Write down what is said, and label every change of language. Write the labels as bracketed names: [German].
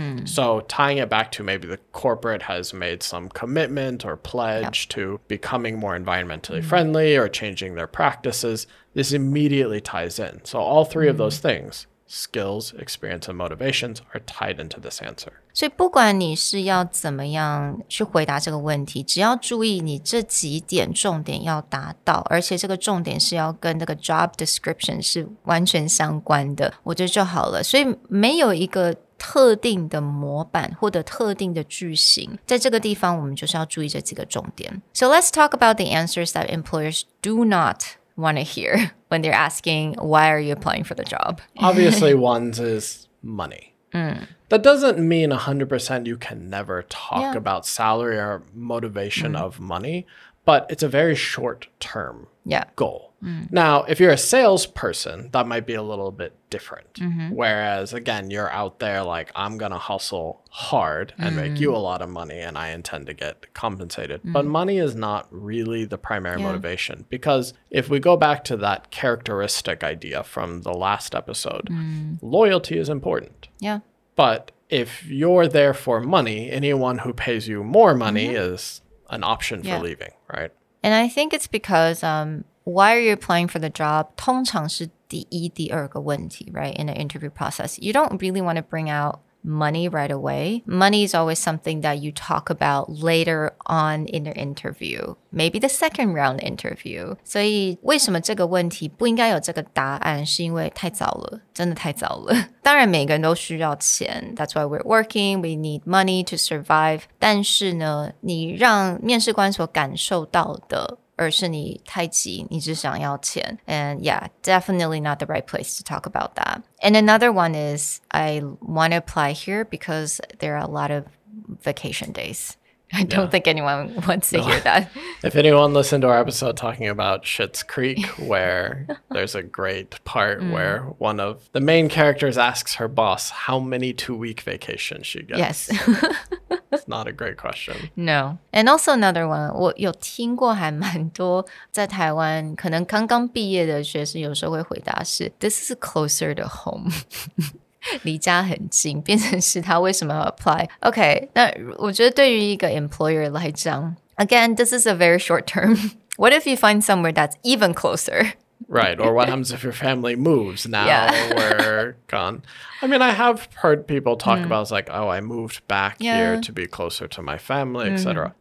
[English] So tying it back to maybe the corporate has made some commitment or pledge to becoming more environmentally friendly or changing their practices, this immediately ties in. So all three of those things, skills, experience, and motivations are tied into this answer. [Chinese] 所以不管你是要怎么样去回答这个问题，只要注意你这几点重点要达到，而且这个重点是要跟这个 job description 是完全相关的，我觉得就好了。所以没有一个特定的模板或者特定的句型，在这个地方我们就是要注意这几个重点。 [English] So let's talk about the answers that employers do not want to hear when they're asking, why are you applying for the job? Obviously, one's is money. That doesn't mean 100% you can never talk about salary or motivation of money, but it's a very short-term goal. Now, if you're a salesperson, that might be a little bit different. Whereas, again, you're out there like, I'm going to hustle hard and make you a lot of money and I intend to get compensated. But money is not really the primary motivation, because if we go back to that characteristic idea from the last episode, loyalty is important. Yeah. But if you're there for money, anyone who pays you more money is an option for leaving, right? And I think it's because why are you applying for the job? [Chinese] 通常是第一、第二个问题, right? [English] In the interview process, you don't really want to bring out money right away. Money is always something that you talk about later on in the interview, maybe the second round interview. [Chinese] 所以为什么这个问题不应该有这个答案，是因为太早了，真的太早了。当然每个人都需要钱， [English] That's why we're working, we need money to survive. [Chinese] 但是呢，你让面试官所感受到的而是你太急，你只想要钱。 [English] And yeah, definitely not the right place to talk about that. And another one is, I want to apply here because there are a lot of vacation days. I don't think anyone wants to hear that. If anyone listened to our episode talking about Schitt's Creek, where there's a great part where one of the main characters asks her boss how many 2-week vacations she gets. Yes. It's not a great question. No. And also another one, [Chinese] 我有听过还蛮多在台湾可能刚刚毕业的学生有时候会回答是 [English] This is closer to home. [Chinese] 离家很近，变成是他为什么要 apply? [English] Okay, [Chinese] 那我觉得对于一个 employer 来讲 [English] again, this is a very short term. What if you find somewhere that's even closer? Right. Or what happens if your family moves? Now we're gone. I mean, I have heard people talk about, it's like, oh, I moved back here to be closer to my family, etc.